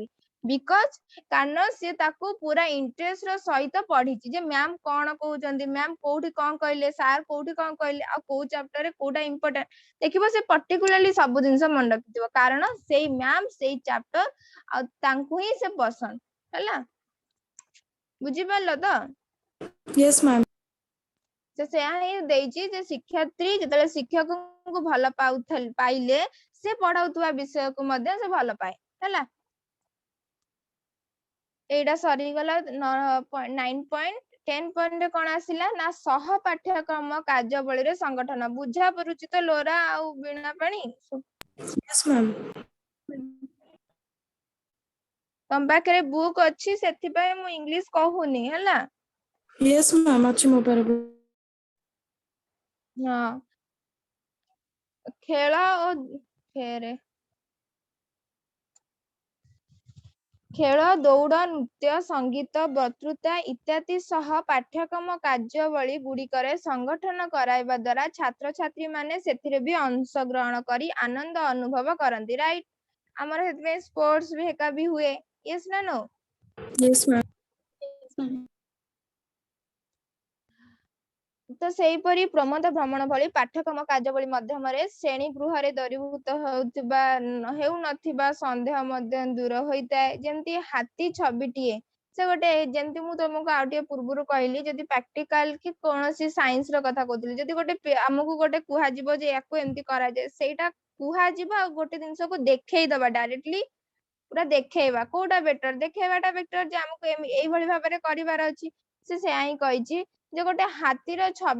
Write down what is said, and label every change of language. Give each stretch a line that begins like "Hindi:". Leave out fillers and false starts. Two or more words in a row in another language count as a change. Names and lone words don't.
Odia: ବିକଜ କାରଣ ସିଏ ତାକୁ ପୁରା ଇଣ୍ଟରେଷ୍ଟ ର ସହିତ ପଢିଛି, ଯେ ମ୍ୟାମ କଣ କହୁଛନ୍ତି, ମ୍ୟାମ କୋଉଠି କଣ କହିଲେ, ସାର୍ କୋଉଠି କଣ କହିଲେ, ଆଉ କୋଉ ଚାପ୍ଟରରେ କୋଉଟା ଇମ୍ପୋର୍ଟାଣ୍ଟ, ଦେଖିବ ସେ ପର୍ଟିକୁଲାରଲି ସବୁ ଜିନିଷ ମନେ ରଖିଥିବ। କାରଣ ସେଇ ମ୍ୟାମ ସେଇ ଚାପ୍ଟର ଆଉ ତାଙ୍କୁ ହିଁ ସେ ପସନ୍ଦ। ହେଲା, ବୁଝିପାରିଲ ତ?
English: Yes, ma'am.
Odia: ସେ ସେୟା ହିଁ ଦେଇଛି ଯେ ଶିକ୍ଷାର୍ଥୀ ଯେତେବେଳେ ଶିକ୍ଷକଙ୍କୁ ଭଲ ପାଇଲେ, ସେ ପଢାଉଥିବା ବିଷୟକୁ ମଧ୍ୟ ସେ ଭଲ ପାଏ। ହେଲା, ଏଇଟା ସରିଗଲା। 9.10 ପଏଣ୍ଟରେ କଣ ଆସିଲା ନା, ସହ ପାଠ୍ୟକ୍ରମ କାର୍ଯ୍ୟାବଳୀରେ ସଂଗଠନ। ବୁଝା ପଡୁଛି ତ ଲୋରା ଆଉ ବୀଣା ପାଣି?
English: Yes, ma'am.
Odia: ତମ ପାଖରେ ବୁକ୍ ଅଛି, ସେଥିପାଇଁ ମୁଁ ଇଂଲିଶ କହୁନି। ହେଲା,
English: Yes, ma'am.
Odia: ଅଛି ମୋ ପାଖରେ। ହଁ ଖେଳ ଓ ଫେରେ ଖେଳ ଦୌଡ଼ ନୃତ୍ୟ ସଙ୍ଗୀତ ବକ୍ତୃତା ଇତ୍ୟାଦି ସହ ପାଠ୍ୟକ୍ରମ କାର୍ଯ୍ୟାବଳୀ ଗୁଡିକରେ ସଂଗଠନ କରାଇବା ଦ୍ୱାରା ଛାତ୍ରଛାତ୍ରୀ ମାନେ ସେଥିରେ ବି ଅଂଶଗ୍ରହଣ କରି ଆନନ୍ଦ ଅନୁଭବ କରନ୍ତି ରାଇଟ୍ ଆମର ସେଥିପାଇଁ ସ୍ପୋର୍ଟସ ବି ହେକା ବି ହୁଏ ୟେସ୍ ନା नो
English: Yes, ma'am. Yes, ma'am.
Odia: ତ ସେହିପରି ପ୍ରମୋଦ ଭ୍ରମଣ ଭଳି ପାଠ୍ୟକ୍ରମ କାର୍ଯ୍ୟାବଳୀ ମାଧ୍ୟମରେ ଶ୍ରେଣୀ ଗୃହରେ ଦରୀଭୂତ ହେଉନଥିବା ସନ୍ଦେହ ମଧ୍ୟ ଦୂର ହୋଇଥାଏ ଯେମିତି ହାତୀ ଛବିଟିଏ ସେ ଗୋଟେ ଯେମିତି ମୁଁ ତମକୁ ଆଉ ଟିକେ ପୂର୍ବରୁ କହିଲି ଯଦି ପ୍ରାକ୍ଟିକାଲ କି କୌଣସି ସାଇନ୍ସ ର କଥା କହୁଥିଲି ଯଦି ଗୋଟେ ଆମକୁ ଗୋଟେ କୁହାଯିବ ଯେ ୟାକୁ ଏମିତି କରାଯାଏ ସେଇଟା କୁହାଯିବ ଆଉ ଗୋଟେ ଜିନିଷକୁ ଦେଖେଇଦବା ଡାଇରେକ୍ଟଲି ପୁରା ଦେଖେଇବା କୋଉଟା ବେଟର ଦେଖେଇବାଟା ବେଟର ଯେ ଆମକୁ ଏଇଭଳି ଭାବରେ କରିବାର ଅଛି ସେ ସେୟା ହିଁ କହିଛି ଯେ ଗୋଟେ ହାତୀର